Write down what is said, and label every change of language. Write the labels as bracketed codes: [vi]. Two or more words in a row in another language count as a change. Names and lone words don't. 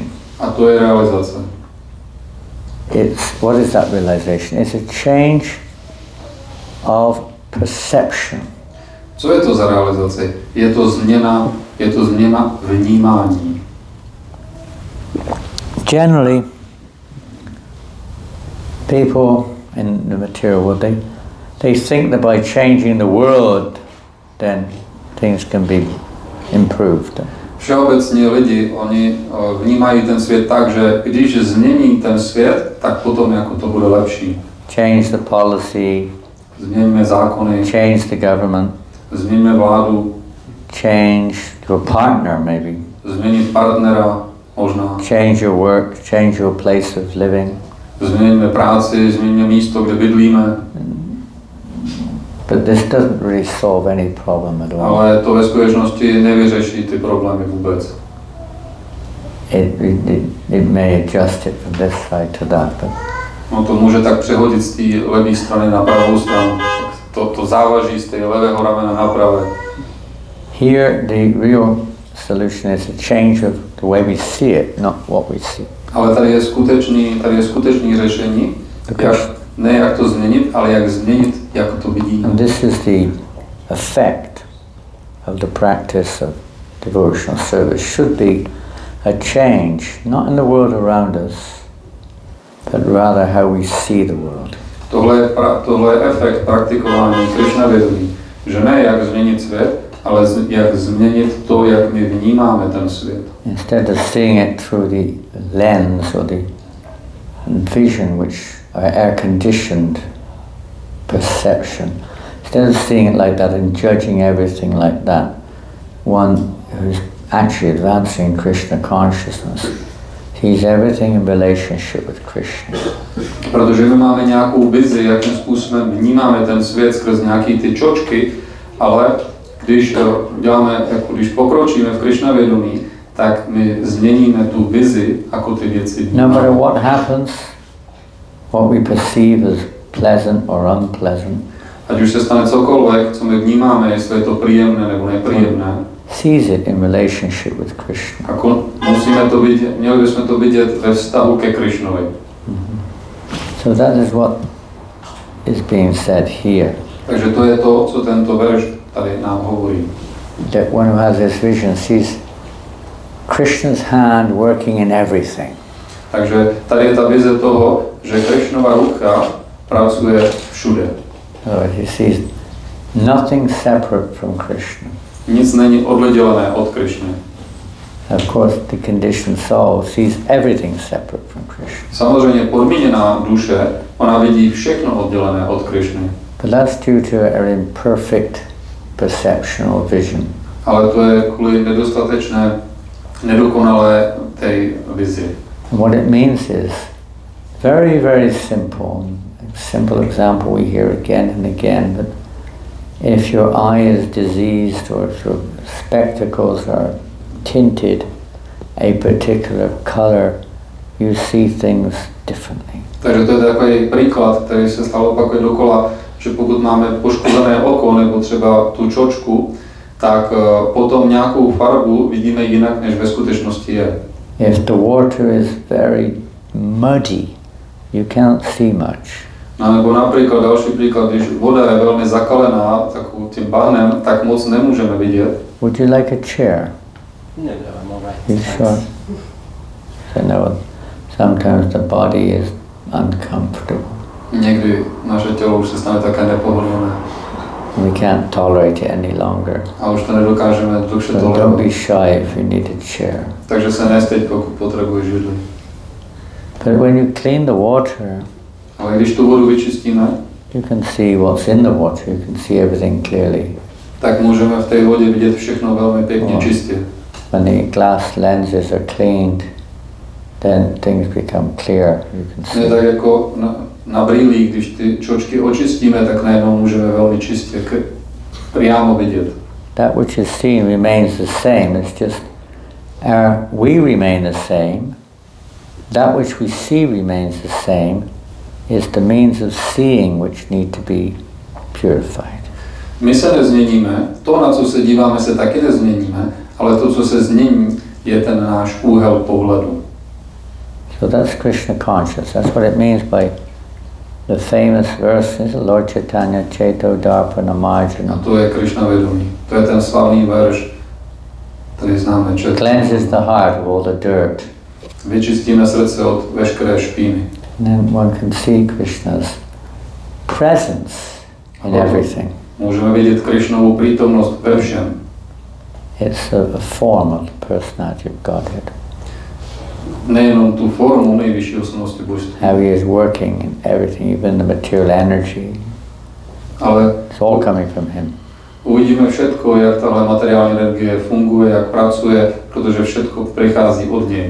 [cs] A to je realizace. [en] What is that realization? It's a change of perception. [cs] Co je to za realizaci? Je to změna vnímání. [en] Generally, people in the material world, they think that by changing the world, then things can be improved. [cs] Všeobecně lidi, oni vnímají ten svět tak, že když změní ten svět, tak potom jako to bude lepší. [en] Change the policy, [cs] změníme zákony, [en] change the government, [cs] změníme vládu, [en] change your partner maybe, [cs] změnit partnera možná, [en] change your work, change your place of living. [cs] Změníme práci, změníme místo, kde bydlíme. [en] But this doesn't really solve any problem at all. [cs] Ale to ve skutečnosti nevyřeší ty problémy vůbec. [en] It may adjust it from this side to that, but [cs] No to může tak přehodit z té levé strany na pravou stranu. To závaží z té levého ramena na pravé. [en] Here the real solution is a change of the way we see it, not what we see. [cs] Ale tady je skutečný řešení, ne jak to změnit, ale jak změnit, jak to vidíme. [en] And this is the effect of the practice of devotional service. Should be a change, not in the world around us, but rather how we see the world. [cs] Tohle je efekt praktikování Krishna vědomí, že ne jak změnit svět, ale jak změnit to, jak my vnímáme ten svět. [en] Instead of seeing it through the lens or the vision, which are air-conditioned perception, instead of seeing it like that and judging everything like that, one who's actually advancing Krishna consciousness sees everything in relationship with Krishna. [cs] Protože my máme nějakou vizi, jakým způsobem vnímáme ten svět skrz nějaký ty čočky, ale když pokročíme v Krishna vědomí, tak my změníme tu vizi, jako ty věci vnímáme. [en] No matter what happens, what we perceive as pleasant or unpleasant, [cs] ať už se stane cokoliv, co my vnímáme, jestli je to příjemné nebo nepříjemné, [en] sees it in relationship with Krishna. [cs] Jako měli bychom to vidět ve vztahu ke Krishnovi. [en] So that is what is being said here. [cs] Takže to je to, co tento verš tady nám hovorí. [en] That one who has this vision sees Krishna's hand working in everything. [cs] Takže tady je ta vize toho, že Krishnova ruka pracuje všude. [en] So he sees nothing separate from Krishna. [cs] Nic není oddělené od Krishny. [en] Of course, the conditioned soul sees everything separate from Krishna. [cs] Samozřejmě podmíněná duše, ona vidí všechno oddělené od Krishny. [en] But that's due to an imperfect perception or vision. [cs] Ale to je kvůli nedokonalé té vizi. [en] And what it means is very, very simple. A simple example we hear again and again, but if your eye is diseased or if your spectacles are tinted a particular color, you see things differently. [cs] Takže to je takový příklad, který se stále opakuje dokola, že pokud máme poškozené oko nebo třeba tu čočku, tak potom nějakou farbu vidíme jinak, než ve skutečnosti je. [en] If the water is very muddy, you can't see much. [cs] No, nebo například další příklad, když voda je velmi zakalená takovým tím bahnem, tak moc nemůžeme vidět. [en] Would you like a chair? No, I'm all right. You sure? So no, sometimes the body is uncomfortable. [cs] Někdy naše tělo už se stane také nepohodlné. [en] We can't tolerate it any longer. [cs] A už to nedokážeme dlouho [en] So [cs] tolerovat. [en] don't be shy if you need a chair. [cs] Takže se nesteď, pokud potřebuješ židli. [en] But when you clean the water, [cs] Ale když tu vodu vyčistíme, [en] you can see what's in the water. You can see everything clearly. [cs] tak můžeme v té vodě vidět všechno velmi pěkně, čistě. [en] When the glass lenses are cleaned, then things become clear. You can [cs] Ne [en] see. [cs] tak jako na brýlích, když ty čočky očistíme, tak najednou můžeme velmi čistě přímo vidět. [en] That which is seen remains the same. It's just we remain the same. That which we see remains the same, is the means of seeing which need to be purified. [cs] My se nezměníme, to, na co se díváme, se taky nezměníme, ale to, co se změní, je ten náš úhel pohledu. [en] So that's Krishna conscious. That's what it means by the famous verses, Lord Chaitanya [sa] चेतो दर्पण मार्जन. [cs] A to je Krishna vědomí. To je ten slavný verš, který známe. [en] Cleanses the heart of all the dirt. [cs] Vyčistíme srdce od veškeré špíny. [en] And then one can see Krishna's presence in everything. [cs] Můžeme vidět Krishnovu přítomnost ve všem. [en] It's a form of the personality of Godhead. [cs] Nejenom tu formu nejvyšší osobnosti božství. [en] How he is working in everything, even the material energy. [cs] Ale [en] it's all coming from him. [cs] Uvidíme všetko, jak tahle materiální energie funguje, jak pracuje, protože všetko přichází od něj.